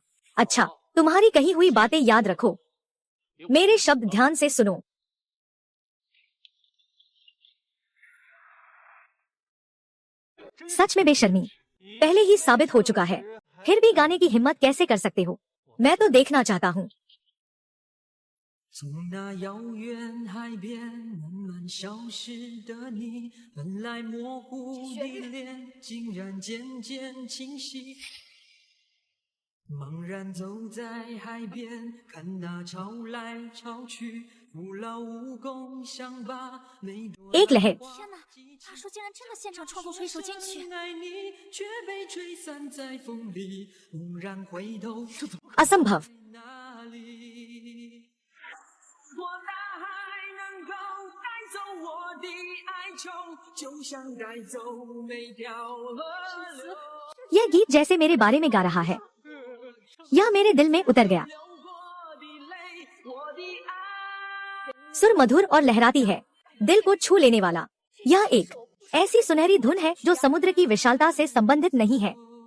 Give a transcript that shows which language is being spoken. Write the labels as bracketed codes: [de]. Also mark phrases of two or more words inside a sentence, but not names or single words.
[hi] अच्छा, तुम्हारी कही हुई बातें याद रखो। मेरे शब्द ध्यान से सुनो। सच में बेशर्मी पहले ही साबित हो चुका है, फिर भी गाने की हिम्मत कैसे कर सकते हो? मैं तो देखना चाहता हूँ। [zh] 从那遥远海边慢慢消失的你，本来模糊的脸竟然渐渐清晰。茫然走在海边，看那潮来潮去，徒劳无功，想把每朵 [hi] एक लहर [zh] 天哪，大叔竟然真的现场创作出一首金曲！爱你，却被吹散在风里。猛然回头， [hi] असंभव। [zh] 哪里？我大海能够带走我的哀愁，就像带走每条河流。 [hi] यह गीत जैसे मेरे बारे में गा रहा है। यह मेरे दिल में उतर गया। [zh] 流过的泪，我的爱。 [hi] सुर मधुर और लहराती है, दिल को छू लेने वाला। यह एक ऐसी सुनहरी धुन है जो समुद्र की विशालता से संबंधित नहीं है।